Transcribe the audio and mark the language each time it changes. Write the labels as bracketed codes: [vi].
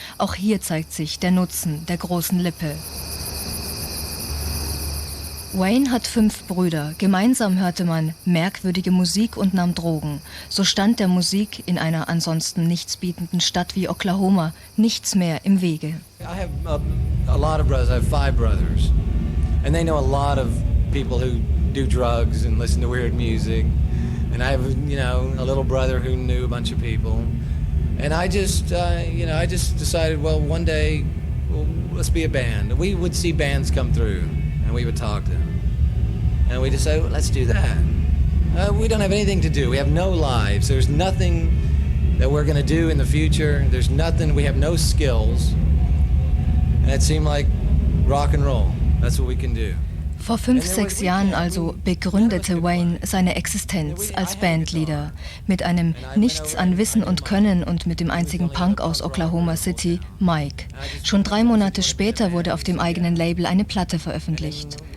[de] Auch hier zeigt sich der Nutzen der großen Lippe. Wayne hat 5 Brüder. Gemeinsam hörte man merkwürdige Musik und nahm Drogen. So stand der Musik in einer ansonsten nichtsbietenden Stadt wie Oklahoma nichts mehr im Wege. [en] I have a lot of brothers. I have 5 brothers. And they know a lot of people who do drugs and listen to weird music. And I have, a little brother who knew a bunch of people. And I just decided, well, one day, let's be a band. We would see bands come through. And we would talk to them. And we decided, well, let's do that. We don't have anything to do. We have no lives. There's nothing that we're going to do in the future. There's nothing. We have no skills. And it seemed like rock and roll. That's what we can do. [de] Vor 5, 6 Jahren also begründete Wayne seine Existenz als Bandleader mit einem Nichts an Wissen und Können und mit dem einzigen Punk aus Oklahoma City, Mike. Schon 3 Monate später wurde auf dem eigenen Label eine Platte veröffentlicht.